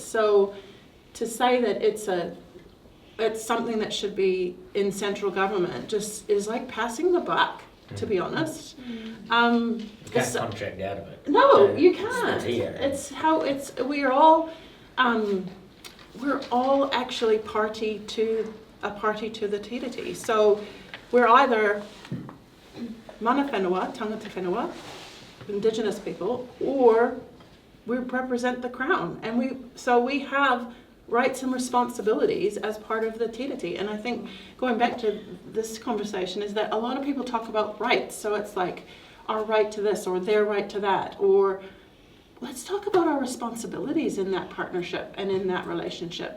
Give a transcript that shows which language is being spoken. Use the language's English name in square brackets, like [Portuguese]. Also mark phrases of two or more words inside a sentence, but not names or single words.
[English] So to say that it's something that should be in central government just is like passing the buck, to be honest. You can't contract out of it. No, you can't. It's here. It's how we're all actually party to the tiriti. So we're either [Māori] mana whenua, tangata whenua, [English] Indigenous people, or we represent the Crown, and we have rights and responsibilities as part of the tiriti. And I think going back to this conversation is that a lot of people talk about rights, so it's like our right to this or their right to that, or let's talk about our responsibilities in that partnership and in that relationship.